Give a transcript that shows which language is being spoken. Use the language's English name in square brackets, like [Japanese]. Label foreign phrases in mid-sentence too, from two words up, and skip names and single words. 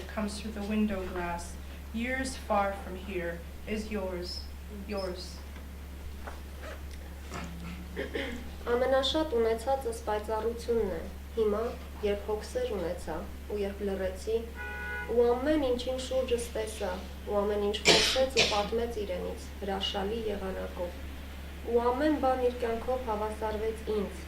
[English] comes through the window glass, years far from here, is yours, yours. [Armenian] Ամենաշատ ունեցածս պայծառությունն է, հիմա, երբ հոգսեր ունեցա, ու երբ լռեցի, ու ամեն ինչին շուրջս տեսա, ու ամեն ինչ խոսեց ու պատմեց իրենից, հրաշալի եղանակով, ու ամեն բան իր կյանքով հավասարվեց ինձ,